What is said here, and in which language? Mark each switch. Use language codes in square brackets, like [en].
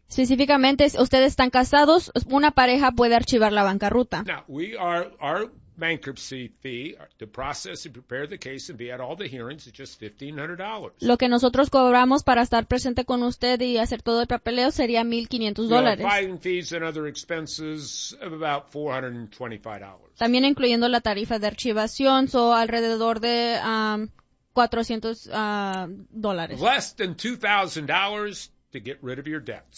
[es] Específicamente, si ustedes están casados, una pareja puede archivar la bancarrota. [en] Now, our bankruptcy fee to process and prepare the case and be at all the hearings is just $1,500. [es] Lo que nosotros cobramos para estar presente con usted y hacer todo el papeleo sería $1,500. [en] Filing fees and other expenses of about $425. [es] También incluyendo la tarifa de archivación, so alrededor de $400. [en] Less than $2,000 to get rid of your debts.